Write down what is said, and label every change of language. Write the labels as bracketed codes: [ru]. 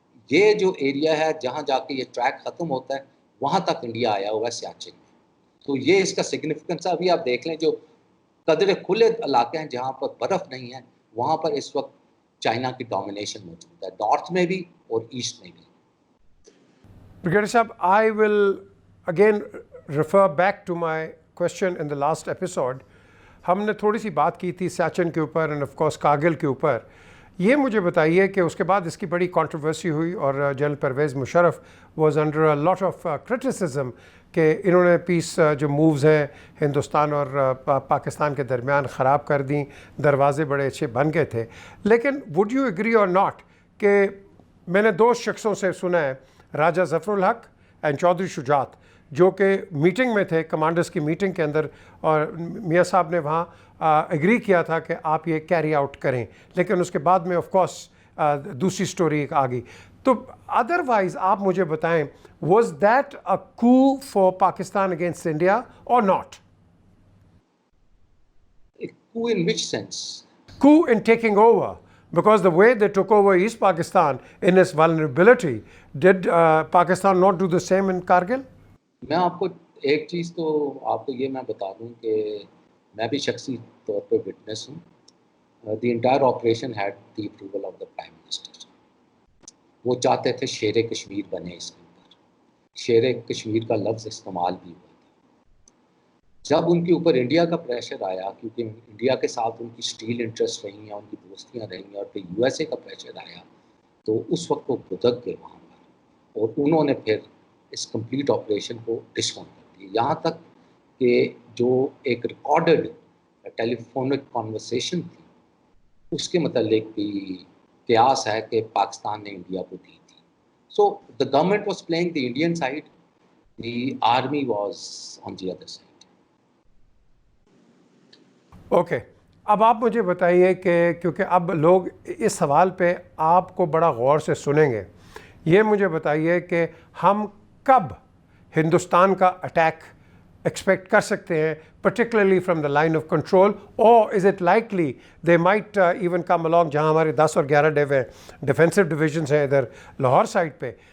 [ur] یہ جو ایریا ہے جہاں جا کے یہ ٹریک ختم ہوتا ہے وہاں تک انڈیا آیا ہوا ہے سیاچن میں. تو یہ اس کا سگنیفیکنس ہے. ابھی آپ دیکھ لیں جو قدرے کھلے علاقے ہیں جہاں پر برف نہیں ہے, وہاں پر اس وقت چائنا کی ڈومینیشن موجود ہے, نارتھ میں بھی اور ایسٹ میں بھی. [en] Brigadier Sahab, I will again refer back to my question in the last episode. [ur] ہم نے تھوڑی سی بات کی تھی سیاچن کے اوپر [en] and of course [ur] کارگل کے اوپر. یہ مجھے بتائیے کہ اس کے بعد اس کی بڑی کنٹروورسی ہوئی اور general Pervez Musharraf [en] was under a lot of criticism [ur] کہ انہوں نے پیس جو مووز ہیں ہندوستان اور پاکستان کے درمیان خراب کر دیں, دروازے بڑے اچھے بن گئے تھے. لیکن [en] would you agree [ur] اور ناٹ کہ میں نے دو شخصوں سے سنا ہے, راجہ ظفر الحق اینڈ چودھری شجاعت, جو کہ میٹنگ میں تھے, کمانڈرز کی میٹنگ کے اندر, اور میاں صاحب نے وہاں ایگری کیا تھا کہ آپ یہ کیری آؤٹ کریں, لیکن اس کے بعد میں آف کورس دوسری سٹوری آ گئی. [en] تو ادروائز [ur] آپ مجھے بتائیں, [en] Was that a coup for Pakistan against India اور not? Coup in which sense? Coup in taking over, because the way they took over East Pakistan in its vulnerability, did Pakistan not do the same in Kargil? [ur] میں آپ کو ایک چیز تو آپ کو یہ میں بتا دوں کہ میں بھی شخصی طور پہ وٹنس ہوں. [en] The entire operation had the approval of the prime minister. [ur] وہ چاہتے تھے شیر کشمیر بنے اس کے اوپر, شیر کشمیر کا لفظ استعمال بھی ہوا تھا. جب ان کے اوپر انڈیا کا پریشر آیا, کیونکہ انڈیا کے ساتھ ان کی اسٹیل انٹرسٹ رہی ہیں, ان کی دوستیاں رہی ہیں, اور پھر یو ایس اے کا پریشر آیا, تو اس وقت وہ بھدک گئے وہاں پر, اور انہوں نے پھر اس کمپلیٹ آپریشن کو ڈسکاؤنٹ کر دیا. یہاں تک کہ جو ایک ریکارڈڈ ٹیلی فونک کانورسیشن تھی, اس کے متعلق بھی قیاس ہے کہ پاکستان نے انڈیا کو دی تھی. [en] So the government was playing the Indian side, the army was on the other side. [ur] Okay, اب آپ مجھے بتائیے کہ کیونکہ اب لوگ اس سوال پہ آپ کو بڑا غور سے سنیں گے, یہ مجھے بتائیے کہ ہم کب ہندوستان کا اٹیک ایکسپیکٹ کر سکتے ہیں, [en] particularly from the line of control, [ur] اور [en] is it likely they might even come along, [ur] جہاں ہمارے 10 اور 11 ڈیفینسو ڈویژنس ہیں ادھر لاہور سائڈ پہ.